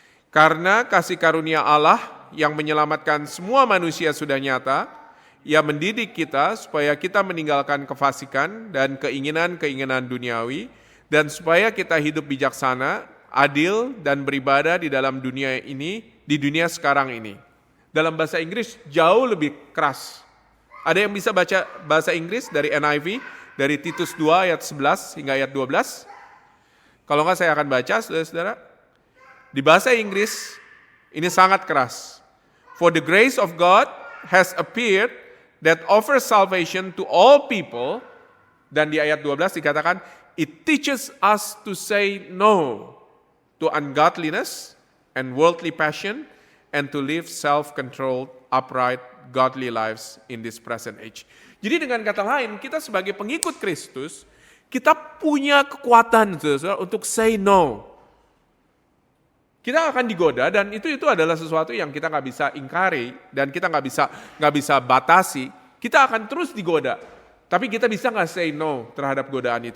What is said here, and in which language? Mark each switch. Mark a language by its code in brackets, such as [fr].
[id] Karena kasih karunia Allah yang menyelamatkan semua manusia sudah nyata, Ia mendidik kita supaya kita meninggalkan kefasikan dan keinginan-keinginan duniawi, dan supaya kita hidup bijaksana, adil, dan beribadah di dalam dunia ini, di dunia sekarang ini. Dalam bahasa Inggris jauh lebih keras. Ada yang bisa baca bahasa Inggris dari NIV, dari Titus 2 ayat 11 hingga ayat 12? Kalau enggak saya akan baca, saudara-saudara. Di bahasa Inggris, ini sangat keras. [en] For the grace of God has appeared that offers salvation to all people. [id] Dan di ayat 12 dikatakan, [en] it teaches us to say no to ungodliness and worldly passion, and to live self-controlled, upright, godly lives in this present age. [id] Jadi dengan kata lain, kita sebagai pengikut Kristus, kita punya kekuatan untuk [en] say no. [id] Kita akan digoda, dan itu adalah sesuatu yang kita nggak bisa ingkari, dan kita nggak bisa batasi. Kita akan terus digoda, tapi kita bisa nggak [en] say no [id] terhadap godaan itu?